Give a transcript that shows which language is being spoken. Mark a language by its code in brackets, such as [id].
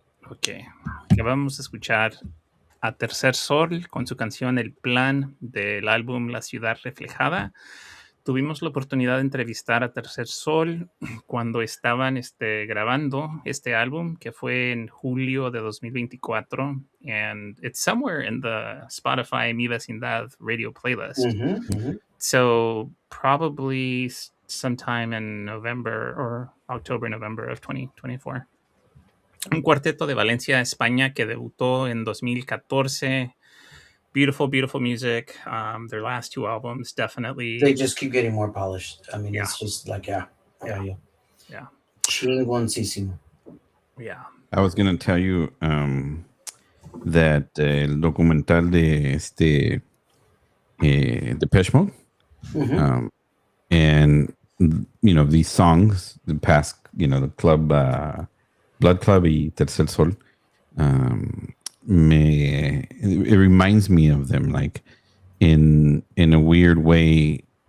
[es] Ok, acabamos de escuchar a Tercer Sol con su canción El Plan del álbum La Ciudad Reflejada. Tuvimos la oportunidad de entrevistar a Tercer Sol cuando estaban grabando este álbum, que fue en julio de 2024. [en] And it's somewhere in the Spotify Mi Vecindad radio playlist. So probably sometime in November or October, November of 2024. [es] Un cuarteto de Valencia, España, que debutó en 2014. [en] Beautiful, beautiful music. Their last two albums, definitely. They just keep getting more polished. I mean, it's just like, yeah. [es] Chingoncísimo. [en] Yeah. I was going to tell you that [es] el documental de [en] Depeche Mode, and these songs, the past, the club, Blood Club y Tercer Sol, it reminds me of them, like in a weird way.